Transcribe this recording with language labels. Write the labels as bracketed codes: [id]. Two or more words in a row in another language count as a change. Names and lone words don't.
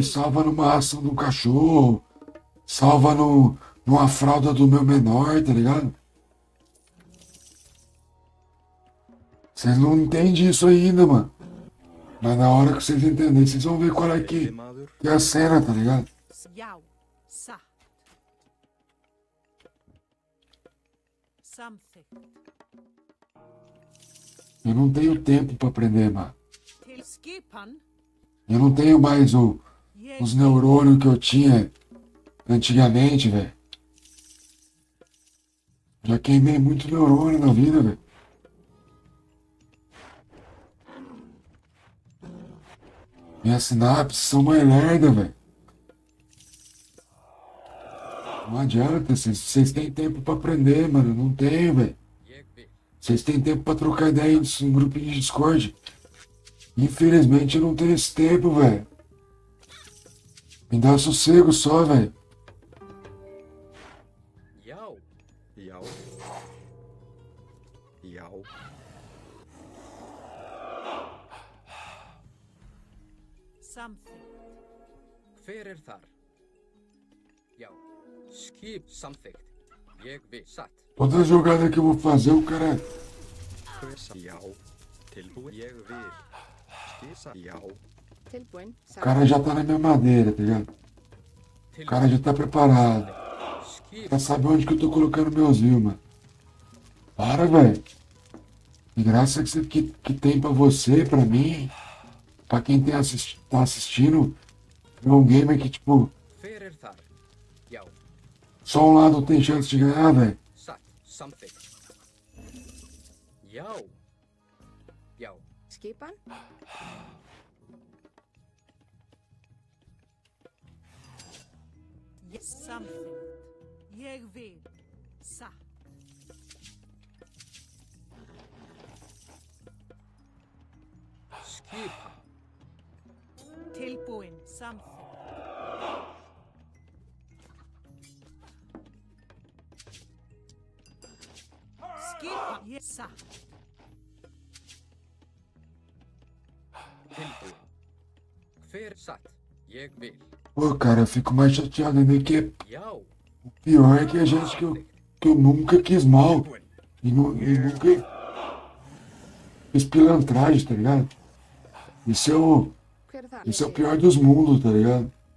[pt] salva numa ação do cachorro. Salva numa fralda do meu menor, tá ligado? Vocês não entendem isso ainda, mano. Mas na hora que vocês entenderem, vocês vão ver qual é que [is] Veiðimaður? [pt] é a cena, tá ligado? [is] Já. Satt. Samþykkt. [pt] Eu não tenho tempo pra aprender, mano. [is] Til. Skipan. [pt] Eu não tenho mais [is] Ég [pt] os [is] vil. [pt] neurônios que eu tinha antigamente, velho. Já queimei muito neurônio na vida, velho. Minhas sinapses são mais lerdas, velho. Não adianta, vocês têm tempo pra aprender, mano. Não tem, velho. [is] Ég vil. [pt] Vocês têm tempo pra trocar ideia em grupinho de Discord. Infelizmente eu não tenho esse tempo, velho. Me dá sossego só, velho. [is] Já. Já. Já. [en] Something. [is] Hver þar? Já. Skip samþykkt. Ég vil. Satt. [pt] Toda jogada que eu vou fazer, o cara. [is] Já. Tilbúin. Ég vil. Skissa. Já. Tilbúin. [pt] O cara já tá na minha madeira, tá ligado? O cara já tá preparado. [is] Skip. [pt] Já sabe onde que eu tô colocando meus views, mano. Para, velho. Que graça que tem pra você, pra mim, pra quem tá assistindo. É um gamer que, tipo, [is] Hver þar? Já. [pt] só um lado tem chance de ganhar, velho. [is] Satt. Samþykkt. Já. Já. Skipan. [en] Yes, something. [is] Ég vil. Satt. Skipa. Tilbúin. Something. Skipa. Yes, satt. Tilbúin. Hver satt? Ég vil. [pt] Pô, cara, eu fico mais chateado ainda que [is] Já. [pt] o pior é que a gente que eu nunca quis mal. E nunca fiz pilantragem, tá ligado? Isso [is] Hver þar? [pt] é o pior dos mundos, tá ligado?